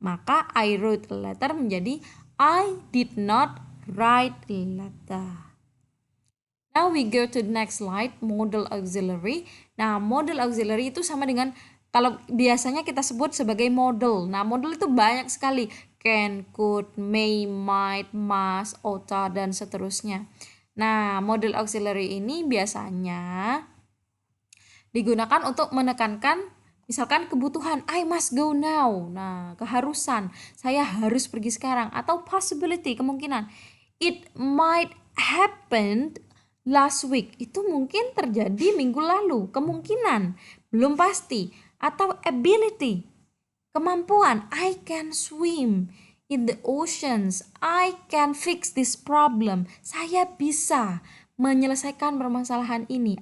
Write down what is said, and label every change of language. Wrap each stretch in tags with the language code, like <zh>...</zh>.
<en>Maka I wrote a letter menjadi I did not write a letter. Now we go to the next slide, modal auxiliary.</en> <id>Nah, modal auxiliary itu sama dengan kalau biasanya kita sebut sebagai modal. Nah, modal itu banyak sekali.</id> <en>Can, could, may, might, must, ought,</en> <id>dan seterusnya. Nah, modal auxiliary ini biasanya digunakan untuk menekankan misalkan kebutuhan,</id> <en>I must go now.</en> <id>Nah, keharusan, saya harus pergi sekarang. Atau possibility, kemungkinan.</id> <en>It might happen last week.</en> <id>Itu mungkin terjadi minggu lalu. Kemungkinan, belum pasti. Atau ability, kemampuan.</id> <en>I can swim in the oceans. I can fix this problem.</en> <id>Saya bisa menyelesaikan permasalahan ini.</id>